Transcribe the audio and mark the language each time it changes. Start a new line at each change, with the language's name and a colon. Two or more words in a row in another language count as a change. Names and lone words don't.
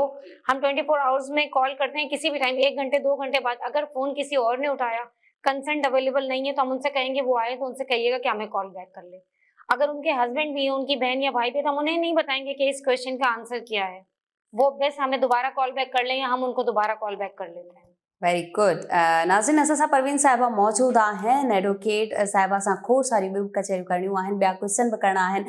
Hindi: हम 24 आवर्स में कॉल करते हैं, किसी भी टाइम 1 घंटे 2 घंटे बाद अगर फोन किसी और ने उठाया,
English: consent available
Hindi: नहीं है, तो हम उनसे कहेंगे वो आए तो उनसे कहिएगा कि हमें
English: call back
Hindi: कर ले। अगर उनके हस्बैंड भी है, उनकी बहन या भाई भी है, तो हम उन्हें नहीं बताएंगे कि इस क्वेश्चन का आंसर क्या है। वो बस हमें दोबारा
English: call back
Hindi: कर लें या हम उनको दोबारा
English: call back
Hindi: कर लेते हैं।
English: very good.
Sindhi: नाज़रीन, असां सां परवीन साहिबा मौजूद आहिनि। एडवोकेट साहिबा सां खोड़ सारी ॿियूं कचहरियूं करणियूं आहिनि, ॿिया क्वेश्चन बि करणा आहिनि।